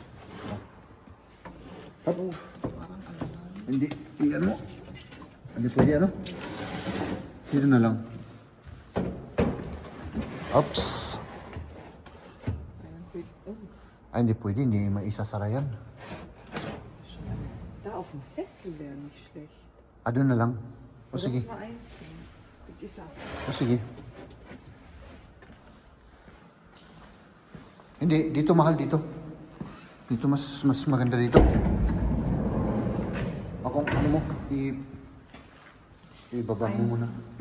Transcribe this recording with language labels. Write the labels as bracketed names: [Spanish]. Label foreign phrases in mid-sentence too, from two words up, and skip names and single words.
[Filipino] Tapos, Parang ano na. hindi, i-ano mo. Hindi pwede ano? Dito na lang. Oops. Ayan, pwede. Oh. Ay, hindi pwede, hindi maisasara yan. [German] Da auf dem Sessel wäre nicht schlecht. [Filipino] Doon na lang. O sige. [German] Oder einzeln. [Filipino] Mag-isa. O sige. Hindi, dito mahal dito. Dito mas maganda dito. Akong ano mo, ibaba mo muna.